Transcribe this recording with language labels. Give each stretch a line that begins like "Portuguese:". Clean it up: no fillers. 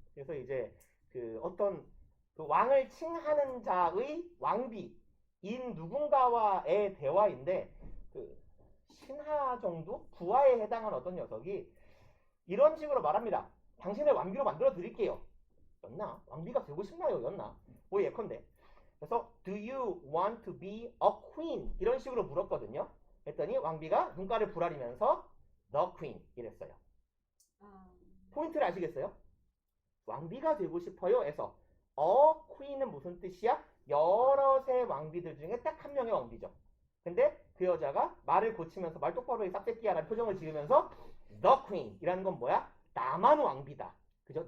Korean: 그래서 이제 그 어떤 그 왕을 칭하는 자의 왕비인 누군가와의 대화인데 그 신하 정도? 부하에 해당한 어떤 녀석이 이런 식으로 말합니다. 당신을 왕비로 만들어 드릴게요. 였나? 왕비가 되고 싶나요? 였나? 뭐 예컨대. 그래서
English: Do you want to be a queen?
Korean: 이런 식으로 물었거든요. 했더니 왕비가 눈가를 부라리면서
English: The queen
Korean: 이랬어요. 포인트를 아시겠어요? 왕비가 되고 싶어요 에서 queen은 무슨 뜻이야? 여럿의 왕비들 중에 딱 한 명의 왕비죠. 근데 그 여자가 말을 고치면서 말 똑바로 해 싹새끼야라는 표정을 지으면서
English: The Queen
Korean: 이라는 건 뭐야? 나만 왕비다. 그죠?